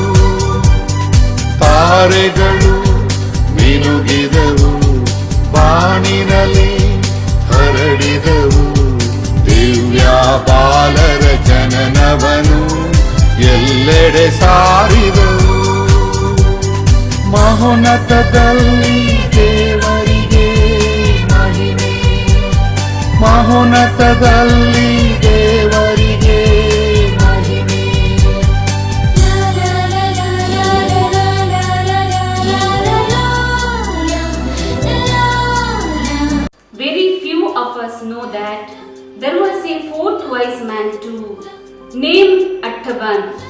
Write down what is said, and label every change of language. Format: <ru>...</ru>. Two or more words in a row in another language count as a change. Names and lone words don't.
<kn>ತಾರೆಗಳು ಮಿನುಗಿದವು, ಬಾನಿನಲ್ಲಿ ಹರಡಿದವು, ದಿವ್ಯ ಬಾಲರ ಜನನವನು ಎಲ್ಲೆಡೆ ಸಾರಿದವು. ಮಹೋನ್ನತದಲ್ಲಿ ದೇವರಿಗೆ ಮಹಿಮೆ, ಮಹೋನ್ನತದಲ್ಲಿ ದೇವರಿಗೆ ಮಹಿಮೆ.</kn> <en>Very few of us know that there was a fourth wise man too, named Attaban.</en>